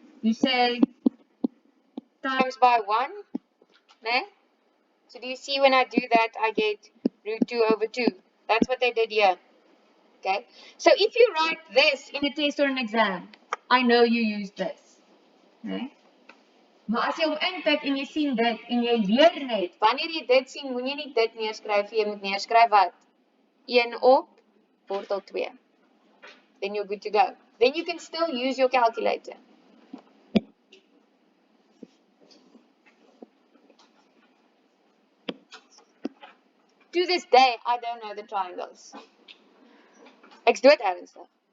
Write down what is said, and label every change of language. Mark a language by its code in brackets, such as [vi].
[en] You say times by 1, né? So do you see when I do that, I get root 2 over 2. That's what they did here. Okay? So if you write this in a test or an exam, I know you used this. Okay? [af] Maar as jy hom intik en jy sien dit en jy leer net, wanneer jy dit sien, moet jy nie dit neerskryf, jy moet neerskryf wat? 1 op wortel 2. [en] Then you're good to go. Then you can still use your calculator. To this day, I don't know the triangles. [af] Ek's dood ernstig.